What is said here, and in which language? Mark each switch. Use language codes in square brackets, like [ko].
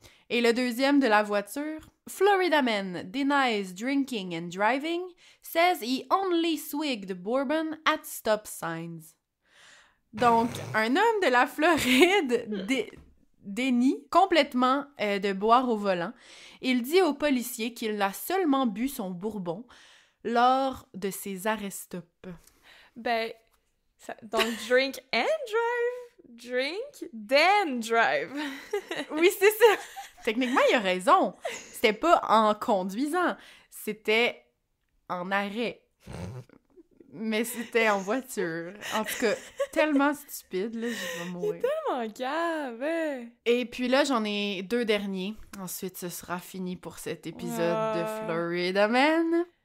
[fr] Et le deuxième de la voiture, [en] Florida man denies drinking and driving, says he only swigged bourbon at stop signs. [fr] Donc, un homme de la Floride dénie complètement de boire au volant. Il dit au policier qu'il a seulement bu son bourbon lors de ses arrêts-stop. [en] Ben, donc drink and drive, drink, then drive. [fr] Oui, c'est ça. Techniquement, il a raison. C'était pas en conduisant, c'était en arrêt. Mais c'était en voiture. En tout cas, tellement stupide, là, je vais mourir. Tellement cave, hein? Et puis là, j'en ai deux derniers. Ensuite, ce sera fini pour cet épisode de Florida Man.